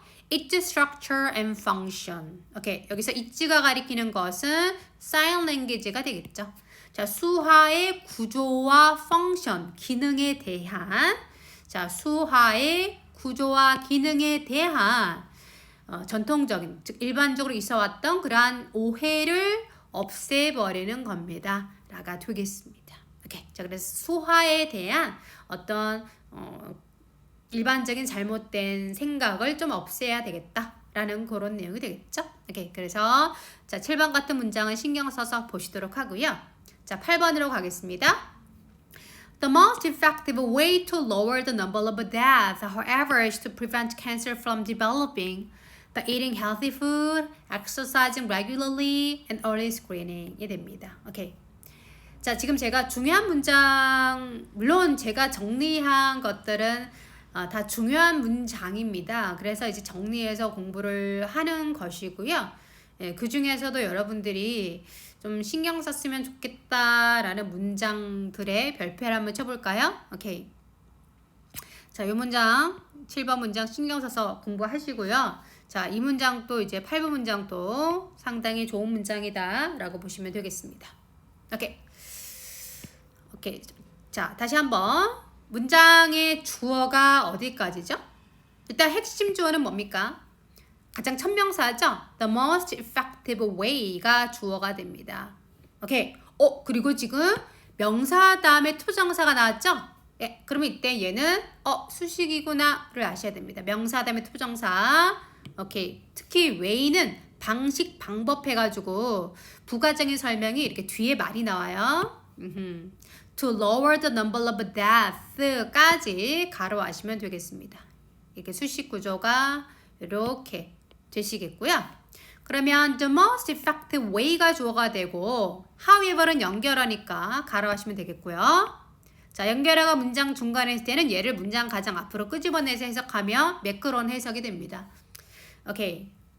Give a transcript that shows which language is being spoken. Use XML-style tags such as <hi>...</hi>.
<en>its structure and function.</en> <ko>오케이. 여기서 it가 가리키는 것은 sign language가 되겠죠. 자, 수화의 구조와 function, 기능에 대한, 자, 수화의 구조와 기능에 대한 전통적인, 즉 일반적으로 있어왔던 그러한 오해를 없애버리는 겁니다. 라가 되겠습니다. 오케이. 자, 그래서 수화에 대한 어떤 일반적인 잘못된 생각을 좀 없애야 되겠다라는 그런 내용이 되겠죠. 오케이. 그래서 자, 7번 같은 문장은 신경 써서 보시도록 하고요. 자, 8번으로 가겠습니다.</ko> <en>The most effective way to lower the number of deaths, however, is to prevent cancer from developing by eating healthy food, exercising regularly, and early screening</en> <ko>이 됩니다. 오케이. 자, 지금 제가 중요한 문장, 물론 제가 정리한 것들은 다 중요한 문장입니다. 그래서 이제 정리해서 공부를 하는 것이고요. 예, 그 중에서도 여러분들이 좀 신경 썼으면 좋겠다라는 문장들의 별표를 한번 쳐볼까요? 오케이. 자, 이 문장, 7번 문장 신경 써서 공부하시고요. 자, 이 문장도 이제 8번 문장도 상당히 좋은 문장이다 라고 보시면 되겠습니다. 오케이. 오케이. 자, 다시 한번. 문장의 주어가 어디까지죠? 일단 핵심 주어는 뭡니까? 가장 천명사죠?</ko> <en>The most effective way</en> <ko>가 주어가 됩니다. 오케이. 그리고 지금 명사 다음에 투정사가 나왔죠? 예, 그러면 이때 얘는 수식이구나를 아셔야 됩니다. 명사 다음에 투정사. 오케이. 특히 way는 방식, 방법 해가지고 부가적인 설명이 이렇게 뒤에 말이 나와요.</ko> <en>To lower the number of deaths</en> <ko>까지 가로하시면 되겠습니다. 이렇게 수식 구조가 이렇게 되시겠고요. 그러면</ko> <en>the most effective way</en> <ko>가 주어가 되고 however는 연결하니까 가로하시면 되겠고요. 자, 연결어가 문장 중간에 있을 때는 얘를 문장 가장 앞으로 끄집어내서 해석하면 매끄러운 해석이 됩니다. 오케이.</ko>